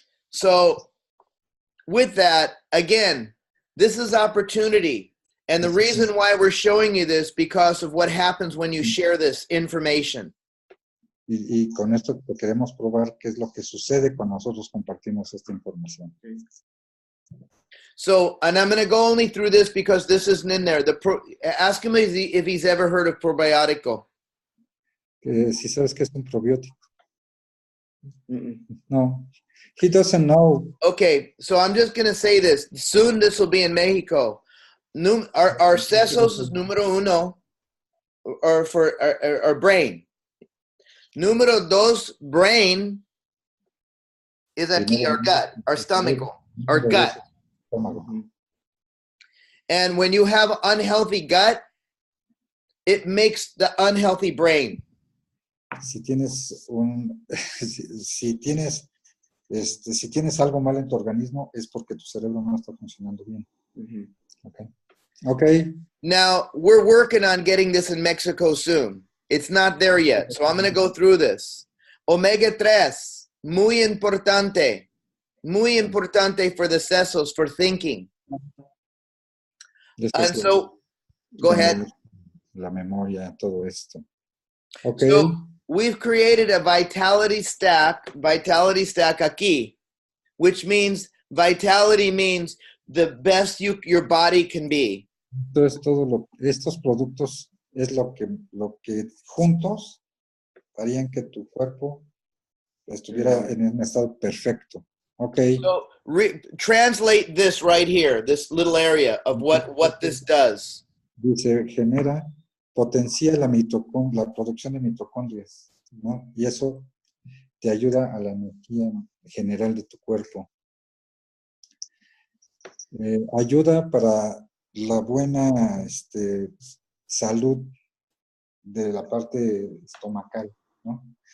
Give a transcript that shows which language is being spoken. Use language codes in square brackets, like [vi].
[en] So, with that, again, this is opportunity. And the reason why we're showing you this because of what happens when you share this information. [es] Y con esto te queremos probar qué es lo que sucede cuando nosotros compartimos esta información. [en] So, and I'm going to go only through this because this isn't in there. Ask him if he's ever heard of probiotico. [es] Si sabes que es un probiótico. [en] No. He doesn't know. Okay, so I'm just going to say this. Soon this will be in Mexico. Our sesos is [es] número uno, [en] or for our brain. [es] Número dos, [en] brain is aquí, our gut, our stomach, our gut. And when you have unhealthy gut, it makes the unhealthy brain. [es] Si tienes si tienes algo mal en tu organismo es porque tu cerebro no está funcionando bien. [en] Okay. Now we're working on getting this in Mexico soon. It's not there yet, so I'm going to go through this. Omega 3, [es] muy importante [en] for the sesos, for thinking. And so, go ahead. [es] La memoria, todo esto. Okay. [en] So we've created a vitality stack aquí, which means vitality means the best your body can be. [es] Entonces, estos productos es lo que juntos harían que tu cuerpo estuviera en un estado perfecto. [en] Okay. So translate this right here, this little area of what this does. [es] Dice, potencia la producción de mitocondrias, ¿no? Y eso te ayuda a la energía general de tu cuerpo. Ayuda para la buena salud de la parte estomacal, ¿no?